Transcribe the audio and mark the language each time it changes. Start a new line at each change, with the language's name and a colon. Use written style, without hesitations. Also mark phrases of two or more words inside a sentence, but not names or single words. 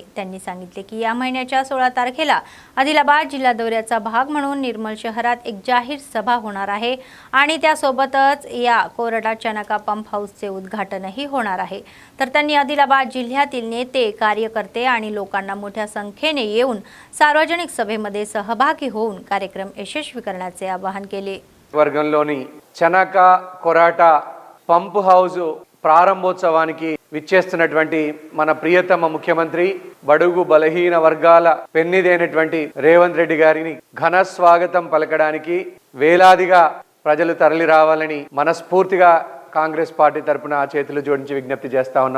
Marathi: त्यांनी सांगितले की या महिन्याच्या 16 तारखेला आदिलाबाद जिल्हा दौऱ्याचा भाग म्हणून निर्मल शहरात एक जाहीर सभा होणार आहे आणि त्यासोबतच या कोरडा चनाका पंप हाऊसचे उद्घाटनही होणार आहे। तर त्यांनी आदिलाबाद जिल्ह्यातील नेते, कार्यकर्ते आणि लोकांना मोठ्या संख्येने येऊन सार्वजनिक सभेमध्ये सहभागी होऊन कार्यक्रम यशस्वी करण्याचे आवाहन केले।
Telugu: వర్గంలోని చనక కొరాట పంప్ హౌస్ ప్రారంభోత్సవానికి విచ్చేస్తున్నటువంటి మన ప్రియతమ ముఖ్యమంత్రి బడుగు బలహీన వర్గాల పెన్నిదైనటువంటి రేవంత్ రెడ్డి గారిని ఘన స్వాగతం పలకడానికి వేలాదిగా ప్రజలు తరలి రావాలని మనస్ఫూర్తిగా కాంగ్రెస్ పార్టీ తరపున చేతులు జోడించి విజ్ఞప్తి చేస్తా ఉన్నాం।